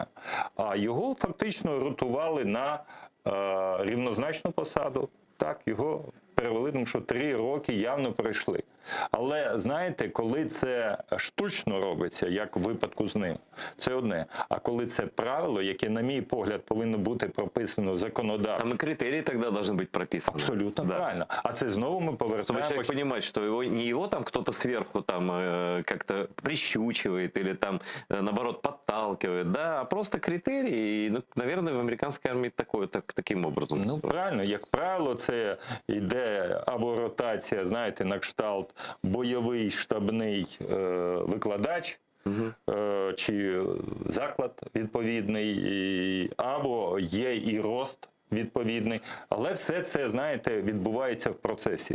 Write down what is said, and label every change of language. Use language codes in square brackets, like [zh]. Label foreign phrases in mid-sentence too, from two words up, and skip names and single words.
[uk] А його фактично ротували на рівнозначну посаду. Так, його перевели, тому що 3 роки явно пройшли. Але, знаєте, коли це штучно робиться, як в випадку з ним, це одне. А коли це правило, яке, на мій погляд, повинно бути прописано законодавчо, [ru] Там и критерии тогда должны быть прописаны. [uk] абсолютно [ru] Да. [uk] правильно. А це знову ми [ru] Чтобы [uk] повертаємося. [ru] человек понимает, что его, не его там кто-то сверху там как-то прищучивает или там наоборот подталкивает, да, а просто критерии. И, ну, наверное, в американской армии таким образом. Ну, устроено. [uk] правильно, як правило, це йде або ротація, знаєте, на кшталт бойовий штабний викладач, чи заклад відповідний, або є і рост відповідний. Але все це, знаєте, відбувається в процесі.